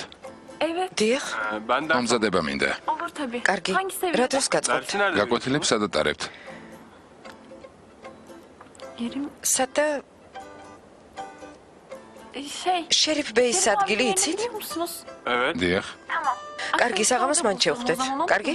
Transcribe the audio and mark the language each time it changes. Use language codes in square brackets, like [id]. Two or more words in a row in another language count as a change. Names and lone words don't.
[tr] Evet. [ka] დიახ. ამზადება მინდა. [tr] Olur tabii. [ka] კარგი. [tr] Hangi seviyede? [ka] რა დროს გაწყობთ? გაკვეთილებს სადაც ატარებთ? [tr] Yerim [ka] სად და შერიფ ბეის ადგილი იცით? [tr] Biliyor musunuz? [ka] დიახ. კარგი, საღამოს მან შევხვდეთ. კარგი?